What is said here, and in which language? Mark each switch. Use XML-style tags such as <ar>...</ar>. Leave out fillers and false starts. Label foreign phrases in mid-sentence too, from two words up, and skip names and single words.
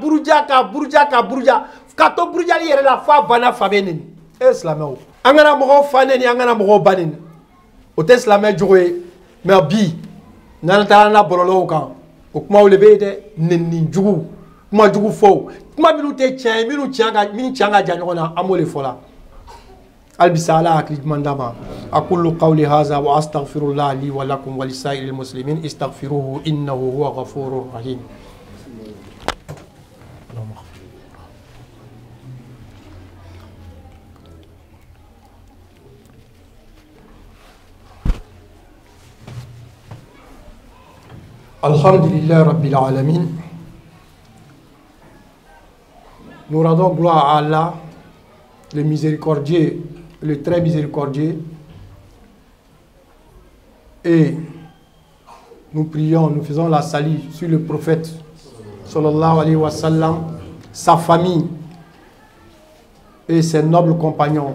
<bm>buruja k'a to burujali yɛrɛ la fɔ a banna fa bɛ neni e silamɛw an kana mɔgɔw fa neni an kana mɔgɔw ba neni o tɛ silamɛ jogo ye mais bi n'an taara n'a bɔlɔlɔw kan o kumaw le bɛ yen dɛ neni jugu kuma jugu fɔw kuma minnu tɛ tiɲɛ ye minnu tiɲɛ ka jan ɲɔgɔn na an b'o de fɔ la albisa ala hakili ɲuman d'a ma</bm> <ar>أقول قولي هذا وأستغفر الله لي ولكم ولسائر المسلمين أستغفره إنه هو الغفور الرحيم الحمد لله رب العالمين.</ar> <fr>Nous rendons gloire à Allah, le miséricordieux, le très miséricordieux. Et nous prions, nous faisons la salut sur le prophète,</fr> <ar>صلى الله عليه وسلم,</ar> <fr>sa famille et ses nobles compagnons.</fr>